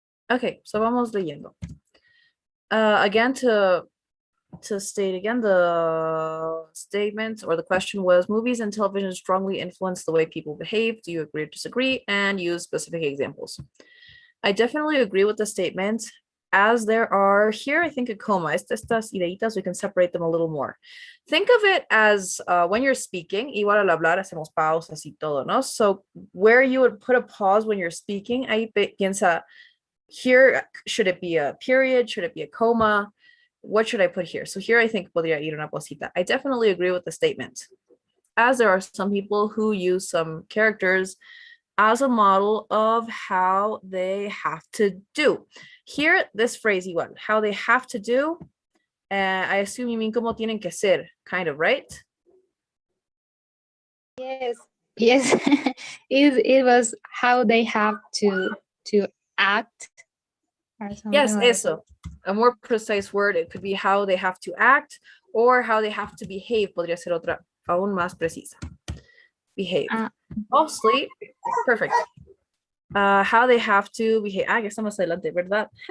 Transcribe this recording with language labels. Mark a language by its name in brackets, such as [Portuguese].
[English] Okay, so vamos leyendo. Again, to state again, the statement or the question was, movies and television strongly influence the way people behave. Do you agree or disagree? And use specific examples. I definitely agree with the statement, as there are here, I think a coma, estas ideitas, we can separate them a little more. [Spanish] Think of it as when you're speaking, igual al hablar hacemos pausas y todo, ¿no? [English] So where you would put a pause when you're speaking, ahí piensa, here, should it be a period? Should it be a comma? What should I put here? So here I think podría ir una pausita. I definitely agree with the statement, as there are some people who use some characters as a model of how they have to do. Here, this phrase igual, how they have to do, I assume you mean como tienen que ser, kind of, right? Yes. Yes. it was how they have to act. Or something Yes, like [Spanish] eso. [English] A more precise word, it could be how they have to act or how they have to behave. [Spanish] Podría ser otra aún más precisa. Behave. [English] Mostly, perfect. How they have to behave. [Spanish] Ya estamos adelante, ¿verdad?